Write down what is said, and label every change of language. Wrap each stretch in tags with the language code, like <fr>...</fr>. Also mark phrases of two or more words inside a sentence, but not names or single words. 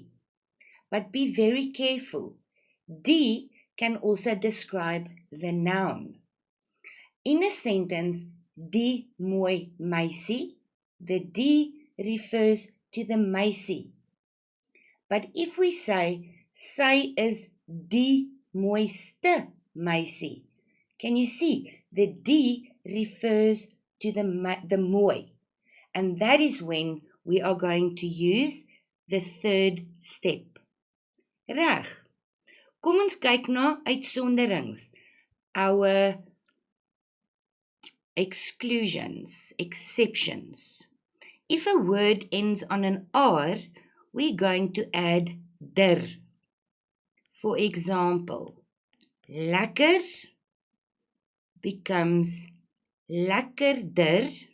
<en>But be very careful. Die can also describe the noun. In a sentence,</en> <af>die mooi meisie,</af> <en>the die refers to the meisie. But if we say,</en> <af>sy is die mooiste meisie,</af> <en>can you see? The die refers to the mooi. And that is when we are going to use the third step.</en> <af>Reg. Kom ons kyk na uitsonderings.</af> <en>Our exclusions, exceptions. If a word ends on an R, we're going to add der. For example, lekker becomes lekkerder.</en>